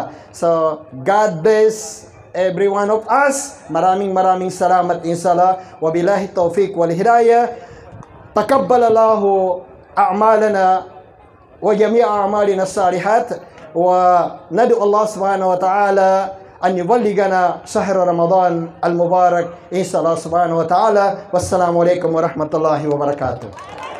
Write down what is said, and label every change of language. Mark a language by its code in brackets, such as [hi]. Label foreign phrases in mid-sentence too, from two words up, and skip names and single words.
[en] So, God bless every one of us. [tl] Maraming salamat inshallah. [ar] وبالله التوفيق والهداية. تقبل الله أعمالنا وجميع أعمالنا الصالحات وندعو الله سبحانه وتعالى أن يبلغنا شهر رمضان المبارك إن شاء الله سبحانه وتعالى. والسلام عليكم ورحمة الله وبركاته.